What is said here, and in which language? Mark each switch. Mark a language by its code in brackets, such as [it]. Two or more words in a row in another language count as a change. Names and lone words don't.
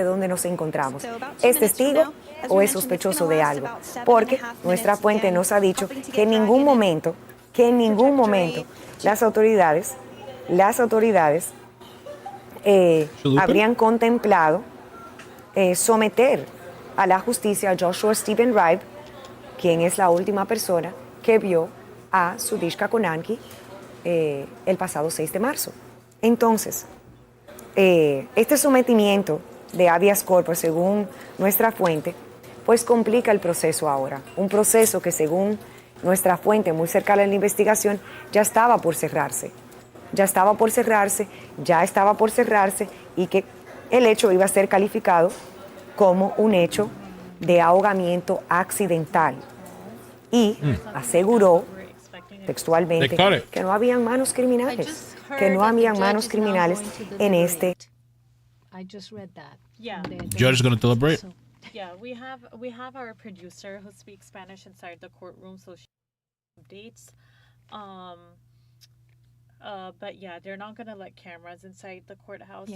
[es] Aquí es que donde nos encontramos. Es testigo o es sospechoso de algo, porque nuestra fuente nos ha dicho que en ningún momento, las autoridades habrían contemplado someter a la justicia a Joshua Stephen Riibe, quien es la última persona que vio a Sudiksha Konanki el pasado 6 de marzo. Entonces, este sometimiento de [la] habeas corpus, [es] según nuestra fuente, pues complica el proceso ahora. Un proceso que, según nuestra fuente muy cercana a la investigación, ya estaba por cerrarse, y que el hecho iba a ser calificado como un hecho de ahogamiento accidental. Y aseguró textualmente que no habían manos criminales, en este. [en] I just read that. Yeah. Judge is going to deliberate. Yeah, we have our producer who speaks Spanish inside the courtroom, so she updates. But yeah, they're not gonna let cameras inside the courthouse.